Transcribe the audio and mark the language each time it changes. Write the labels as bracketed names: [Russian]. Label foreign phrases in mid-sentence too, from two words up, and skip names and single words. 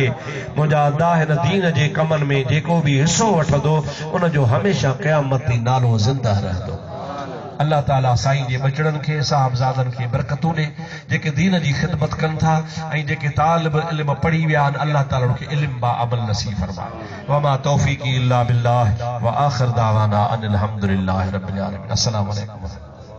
[Sindhi] मुंहिंजा अल्लाह हिन दीन जे कमनि में जेको बि हिसो वठंदो उनजो हमेशा क़यामत ताईं नालो ज़िंदा रहंदो। अल्लाह ताला साईं जे बचड़नि खे साहिबज़ादनि खे बरकतूं ॾे जेके दीन जी ख़िदमत कनि था ऐं जेके तालिब इल्म पढ़ी विया आहिनि। अल्लाह ताला उनखे इल्म बा अमल नसीब फरमाए। [Arabic] وما توفيقي إلا بالله وآخر دعوانا أن الحمد لله رب العالمين. السلام عليكم.